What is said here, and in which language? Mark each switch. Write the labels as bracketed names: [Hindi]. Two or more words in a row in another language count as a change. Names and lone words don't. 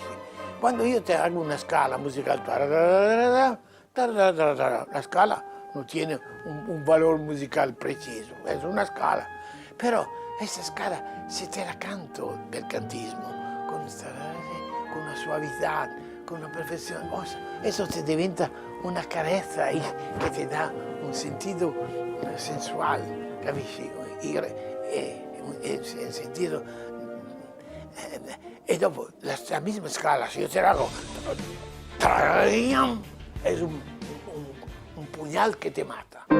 [Spanish] Cuando yo te hago una escala musical, la escala no tiene un valor musical preciso, es una escala. Pero esa escala, si te la canto del cantismo, con una suavidad, con una perfección, eso te [Italian] diventa una carezza [Spanish] que te da un sentido sensual, capisci? El sentido. Y dopo, la misma escala, si yo te la hago, es un puñal que te mata.